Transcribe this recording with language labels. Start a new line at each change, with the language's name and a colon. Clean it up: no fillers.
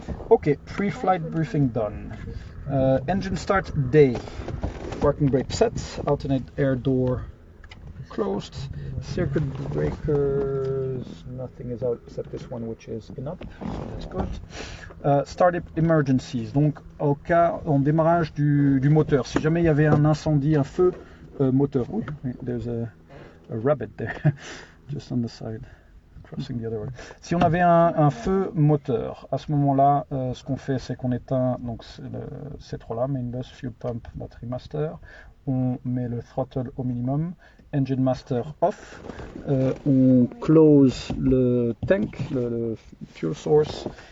English: Ok, pre-flight briefing done. Engine start day. Parking brake set. Alternate air door closed. Circuit breakers because nothing is out except this one, which is enough. So that's good. Startup emergencies.
French: Donc, en démarrage du moteur, si jamais il y avait un incendie, un feu moteur.
English: Oui, there's a rabbit there, just on the side. Crossing the other way.
French: Si on avait un feu moteur, à ce moment-là, ce qu'on fait, c'est qu'on éteint donc ces trois-là, main bus, fuel pump, battery master. On met le throttle au minimum, engine master off. On close le tank, le fuel source.